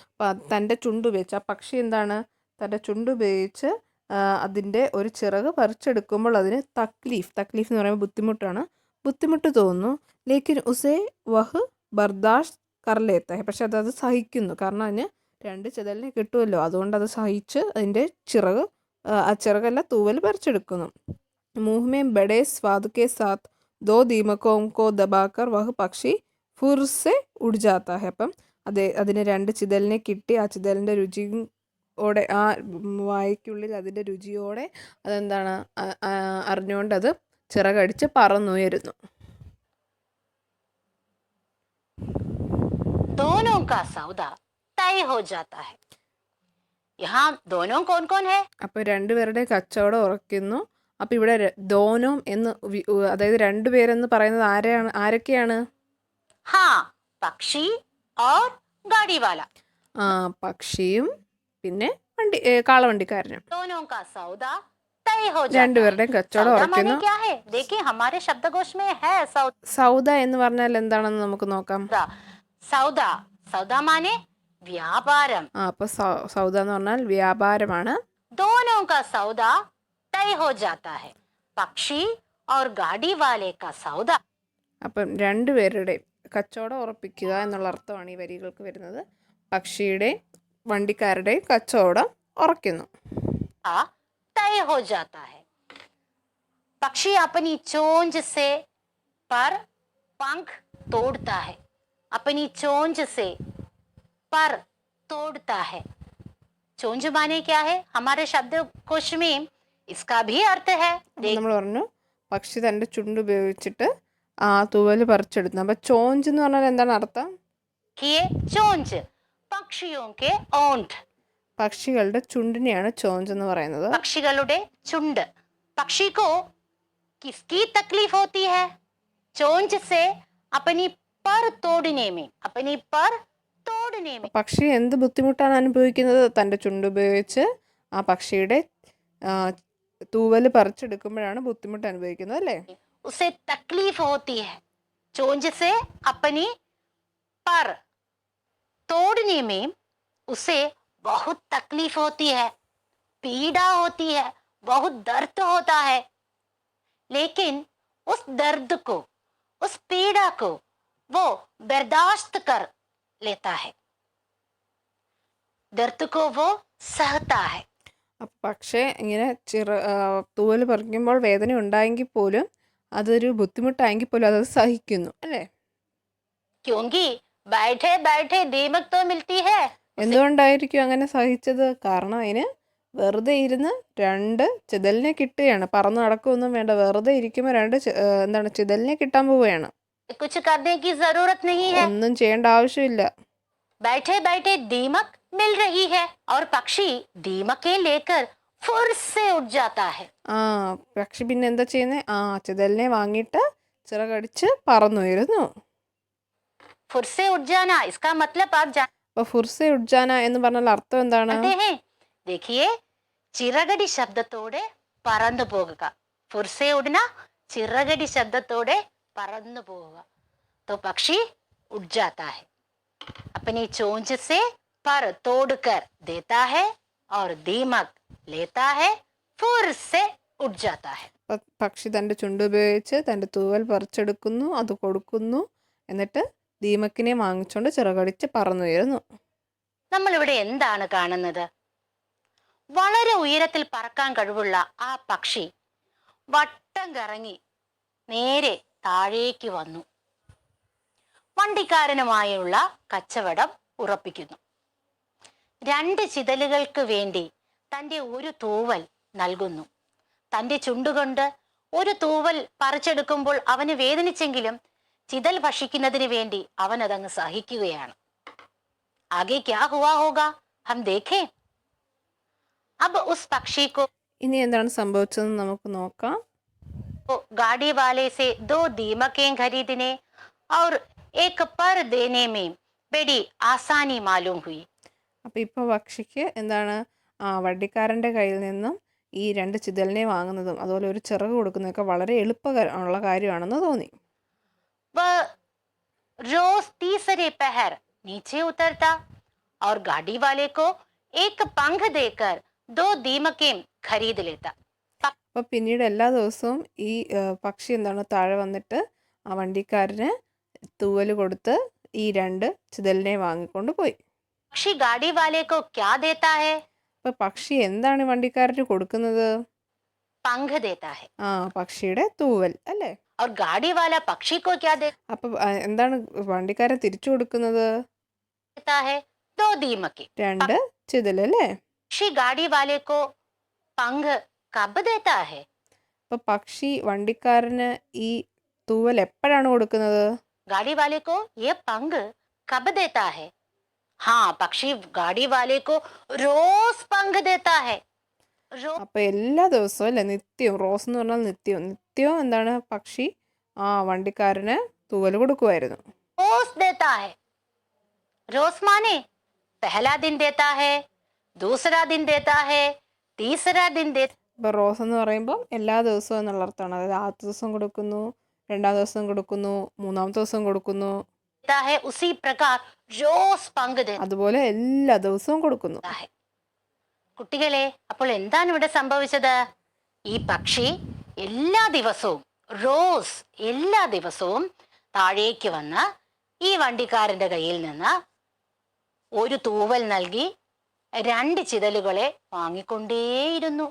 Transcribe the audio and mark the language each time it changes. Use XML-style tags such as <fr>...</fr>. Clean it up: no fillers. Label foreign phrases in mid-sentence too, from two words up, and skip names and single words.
<ml>അപ്പം തൻ്റെ ചുണ്ടുപയോഗിച്ച് ആ പക്ഷി എന്താണ് തൻ്റെ ചുണ്ടുപയോഗിച്ച് അതിൻ്റെ ഒരു ചിറക് പറിച്ചെടുക്കുമ്പോൾ അതിന് തക്ലീഫ് എന്ന് പറയുമ്പോൾ ബുദ്ധിമുട്ടാണ്, ബുദ്ധിമുട്ട് തോന്നുന്നു.</ml> <hi>लेकिन उसे वह बर्दाश्त कर लेता है,</hi> <ml>പക്ഷെ അത് സഹിക്കുന്നു, കാരണം അതിന് 2 ചെതലിനെ കിട്ടുമല്ലോ, അതുകൊണ്ട് അത് സഹിച്ച് അതിൻ്റെ ചിറക് ആ ചിറകല്ല തൂവൽ പറിച്ചെടുക്കുന്നു.</ml> <hi>मुंह में बड़े स्वाद के साथ 2 दीमकों को दबाकर वह पक्षी फुर से उड़ जाता है.</hi> <ml>അപ്പം അതിന് 2 ചിതലിനെ കിട്ടി, ആ ചിതലിൻ്റെ രുചിയോടെ, ആ വായ്ക്കുള്ളിൽ അതിൻ്റെ രുചിയോടെ അതെന്താണ് അറിഞ്ഞുകൊണ്ട് അത് ചിറകടിച്ച് പറന്നുയരുന്നു.</ml> <hi>दोनों का सौदा तय हो जाता है. यहाँ दोनों कौन कौन है?</hi> <ml>അപ്പോൾ രണ്ടുപേരുടെ കച്ചവടം ഉറക്കുന്നു. അപ്പോൾ ഇവിടെ ദോനോം എന്ന് അതായത് 2 പേരെന്ന് പറയുന്നത് ആരൊക്കെയാണ്?</ml> <hi>हाँ, पक्षी और गाड़ी वाला.</hi> <ml>പക്ഷിയും പിന്നെ കാളവണ്ടിക്കാരനും.</ml> <hi>दोनों का सौदा तय हो जाता है.</hi> <ml>രണ്ടുപേരുടെയും കച്ചവടം</ml> <hi>सौदा माने</hi> <ml>ഉറക്കുന്നു.</ml> <hi>क्या है? देखिए हमारे शब्दकोश में है सौदा.</hi> <ml>സൗദ എന്ന് പറഞ്ഞാൽ എന്താണെന്ന് നമുക്ക് നോക്കാം. സൗദ,</ml> <hi>सौदा माने</hi> <ml>വ്യാപാരം. അപ്പോൾ സൗദ എന്ന് പറഞ്ഞാൽ വ്യാപാരമാണ്.</ml> <hi>दोनों का सौदा तय हो जाता है. पक्षी और गाड़ी वाले का सौदा.</hi> <ml>അപ്പം രണ്ടുപേരുടെ കച്ചവടം ഉറപ്പിക്കുക എന്നുള്ള അർത്ഥമാണ് ഈ വരികൾക്ക് വരുന്നത്. പക്ഷിയുടെ വണ്ടിക്കാരുടെ കച്ചവടം ഉറക്കുന്നു.</ml> <hi>तय हो जाता है. पक्षी अपनी चोंच से पर पंख तोड़ता है. अपनी चोंच से पर तोड़ता है. चोंच माने क्या है? हमारे शब्दकोश में इसका भी अर्थ है.</hi> <ml>നമ്മൾ പറഞ്ഞു പക്ഷി തൻ്റെ ചുണ്ട് ഉപയോഗിച്ചിട്ട് ആ തൂവല് പറിച്ചെടുത്തു. അപ്പം ചോഞ്ച് എന്ന് പറഞ്ഞാൽ എന്താണ് അർത്ഥം?</ml> <hi>चोंच पक्षियों के ओंठ.</hi> <ml>പക്ഷികളുടെ ചുണ്ടിനെയാണ് ചോഞ്ച് എന്ന് പറയുന്നത്. പക്ഷികളുടെ ചുണ്ട്.</ml> <hi>പക്ഷി को किसकी तकलीफ होती है? चोंच से अपनी पर तोड़ने में. अपनी पर तोड़ने में.</hi> <ml>പക്ഷി എന്ത് ബുദ്ധിമുട്ടാണ് അനുഭവിക്കുന്നത്? തൻ്റെ ചുണ്ട് ഉപയോഗിച്ച് ആ പക്ഷിയുടെ തൂവല് പറിച്ചെടുക്കുമ്പോഴാണ് ബുദ്ധിമുട്ട് അനുഭവിക്കുന്നത്, അല്ലേ?</ml> <hi>उसे तकलीफ होती है. चोंच से अपनी पर तोड़ने में उसे बहुत तकलीफ होती है, पीड़ा होती है, बहुत दर्द होता है. लेकिन उस दर्द को, उस पीड़ा को वो बर्दाश्त कर लेता है. दर्द को वो सहता है.</hi> <ml>പക്ഷേ ഇങ്ങനെ തൂവല് പറിക്കുമ്പോൾ വേദന ഉണ്ടായെങ്കിൽ പോലും, അതൊരു ബുദ്ധിമുട്ടായെങ്കിൽ പോലും അത് സഹിക്കുന്നു, അല്ലേ?</ml> <hi>क्योंकि बैठे बैठे दीमक तो मिलती है.</hi> <ml>എന്തുകൊണ്ടായിരിക്കും അങ്ങനെ സഹിച്ചത്? കാരണം അതിന് വെറുതെ ഇരുന്ന് 2 ചിതലിനെ കിട്ടുകയാണ്. പറന്ന് നടക്കുകയൊന്നും വേണ്ട, വെറുതെ ഇരിക്കുമ്പോൾ 2 ചിതലിനെ കിട്ടാൻ പോവുകയാണ്.</ml> <hi>कुछ करने की जरूरत नहीं है.</hi> <ml>ഒന്നും ചെയ്യേണ്ട ആവശ്യമില്ല.</ml> <hi>बैठे बैठे दीमक मिल रही है और पक्षी दीमकें लेकर फुर से उड़ जाता है.</hi> <ml>പക്ഷി പിന്നെ എന്താ ചെയ്യുന്നത്? ചിതലിനെ വാങ്ങിയിട്ട് ചിറകടിച്ച് പറന്നുയരുന്നു.</ml> <hi>फुर से उड़ जाना, इसका मतलब आप</hi> <ml>അപ്പോൾ</ml> <hi>फुर से उड़ जाना</hi> <ml>എന്ന് പറഞ്ഞാൽ അർത്ഥം എന്താണ്? देखिए, ചിറകടി ശബ്ദത്തോടെ പറന്നു പോകുക.</ml> <hi>फुर से उड़ना,</hi> <ml>ചിറകടി ശബ്ദത്തോടെ പറന്നു പോവുക.</ml> <hi>तो पक्षी उड़ जाता है, अपनी चोंच से पर तोड़कर देता है और दीमक लेता है, फुर से उड़ जाता है.</hi> <ml>പക്ഷി തൻ്റെ ചുണ്ട് ഉപയോഗിച്ച് തൻ്റെ തൂവൽ പറിച്ചെടുക്കുന്നു, അത് കൊടുക്കുന്നു, എന്നിട്ട് ദീമക്കിനെ വാങ്ങിച്ചുകൊണ്ട് ചിറകടിച്ച് പറന്നുയരുന്നു. നമ്മൾ ഇവിടെ എന്താണ് കാണുന്നത്? വളരെ ഉയരത്തിൽ പറക്കാൻ കഴിവുള്ള ആ പക്ഷി വട്ടം കറങ്ങി നേരെ താഴേക്ക് വന്നു. വണ്ടിക്കാരനുമായുള്ള കച്ചവടം ഉറപ്പിക്കുന്നു. 2 ചിതലുകൾക്ക് വേണ്ടി തൻ്റെ ഒരു തൂവൽ നൽകുന്നു. തൻ്റെ ചുണ്ടുകൊണ്ട് ഒരു തൂവൽ പറിച്ചെടുക്കുമ്പോൾ അവന് വേദനിച്ചെങ്കിലും ചിതൽ ഭക്ഷിക്കുന്നതിന് വേണ്ടി അവൻ അതങ്ങ് സഹിക്കുകയാണ്.</ml> <hi>आगे क्या हुआ होगा हम देखें. अब उस पक्षी को</hi> <ml>ഇനി എന്താണ് സംഭവിച്ചതെന്ന് നമുക്ക് നോക്കാം.</ml> <hi>गाड़ी वाले से 2 दीमकें खरीदने और एक पर देने में बड़ी आसानी मालूम हुई.</hi> <ml>അപ്പോൾ ഇപ്പോൾ പക്ഷിക്ക് എന്താണ് വണ്ടിക്കാരൻ്റെ കയ്യിൽ നിന്നും ഈ 2 ചിതലിനെ വാങ്ങുന്നതും അതുപോലെ ഒരു ചിറക് കൊടുക്കുന്നതൊക്കെ വളരെ എളുപ്പമുള്ള കാര്യമാണെന്ന് തോന്നി.</ml> <hi>वह रोज तीसरे पहर नीचे उतरता और गाड़ी वाले को एक पंख देकर 2 दीमकें खरीद लेता।</hi> <ml>അപ്പോൾ പിന്നീട് എല്ലാ ദിവസവും ഈ പക്ഷി എന്താണ് താഴെ വന്നിട്ട് ആ വണ്ടിക്കാരന് തൂവൽ കൊടുത്ത് ഈ 2 ചിതലിനെ വാങ്ങിക്കൊണ്ട് പോയി.</ml> <hi>पक्षी गाड़ी वाले को क्या देता है?</hi> <ml>അപ്പോൾ പക്ഷി എന്താണ് വണ്ടിക്കാരന് കൊടുക്കുന്നത്?</ml> <hi>पंख देता है।</hi> <ml>ആ പക്ഷിയുടെ തൂവൽ അല്ലേ?</ml> <hi>और गाड़ी वाला पक्षी को क्या</hi> <ml>അപ്പോൾ എന്താണ് വണ്ടിക്കാരൻ തിരിച്ചു കൊടുക്കുന്നത്?</ml> <hi>देता है? 2 दीमकें।</hi> <ml>2 ചിതൽ അല്ലേ?</ml> <hi>पक्षी गाड़ी वाले को पंख कब देता है?</hi> <ml>അപ്പോൾ പക്ഷി വണ്ടിക്കാരന് ഈ തൂവൽ എപ്പോഴാണ് കൊടുക്കുന്നത്?</ml> <hi>गाड़ी वाले को ये पंख कब देता है? हाँ, पक्षी गाड़ी वाले को रोज पंख देता है।</hi> <ml>അപ്പോൾ എല്ലാ ദിവസവും അല്ലേ, നിത്യവും, റോസ് എന്ന് പറഞ്ഞാൽ നിത്യവും എന്താണ് പക്ഷി ആ വണ്ടിക്കാരന് തൂവൽ കൊടുക്കുമായിരുന്നു.</ml> <hi>रोज देता है। रोज माने पहला दिन देता है, दूसरा दिन देता है, तीसरा दिन देता।</hi> <ml>ഇപ്പോൾ റോസ് എന്ന് പറയുമ്പോൾ എല്ലാ ദിവസവും എന്നുള്ള അർത്ഥമാണ്. അതായത് ആദ്യത്തെ ദിവസം കൊടുക്കുന്നു, 2ാം ദിവസം കൊടുക്കുന്നു, 3ാമത്തെ ദിവസം കൊടുക്കുന്നു,</ml> <hi>है उसी प्रकार रोज पंख देता</hi> <ml>അതുപോലെ എല്ലാ ദിവസവും കൊടുക്കുന്നു.</ml> <hi>है.</hi> <ml>കുട്ടികളെ, അപ്പോൾ എന്താണ് ഇവിടെ സംഭവിച്ചത്? ഈ പക്ഷി എല്ലാ ദിവസവും എല്ലാ ദിവസവും താഴേക്ക് വന്ന് ഈ വണ്ടിക്കാരന്റെ കയ്യിൽ നിന്ന് ഒരു തൂവൽ നൽകി 2 ചിതലുകളെ വാങ്ങിക്കൊണ്ടേയിരുന്നു.</ml>